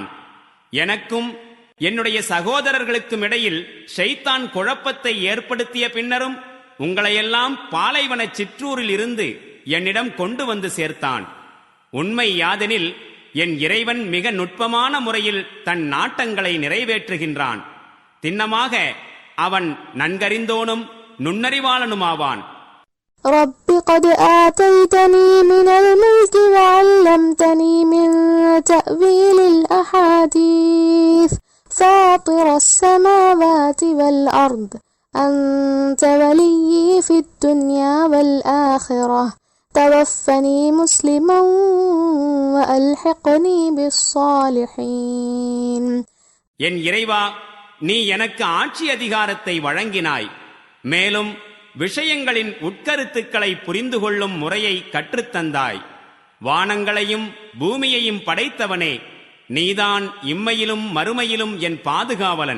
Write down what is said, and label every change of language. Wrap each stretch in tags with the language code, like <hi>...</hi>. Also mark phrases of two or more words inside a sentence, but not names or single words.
<ta>எனக்கும் என்னுடைய சகோதரர்களுக்கும் இடையில் ஷைத்தான் குழப்பத்தை ஏற்படுத்திய பின்னரும் உங்களையெல்லாம் பாலைவன சிற்றூரில் இருந்து என்னிடம் கொண்டு வந்து சேர்த்தான். உண்மை யாதெனில் என் இறைவன் மிக நுட்பமான முறையில் தன் நாட்டங்களை நிறைவேற்றுகின்றான். திண்ணமாக அவன் நன்கறிந்தோனும் நுண்ணறிவாளனுமாவான்.</ta> <ar>رب قد آتيتني من الملك وعلمتني من تأويل الأحاديث فاطر السماوات والأرض أنت ولي في الدنيا والآخرة توفني مسلما وألحقني بالصالحين.</ar> <ta>என் இறைவா, நீ எனக்கு ஆட்சி அதிகாரத்தை வழங்கினாய். மேலும் விஷயங்களின் உட்கருத்துக்களை புரிந்து கொள்ளும் முறையை கற்றுத்தந்தாய். வானங்களையும் பூமியையும் படைத்தவனே, நீதான் இம்மையிலும் மறுமையிலும் என் பாதுகாவலன்.</ta>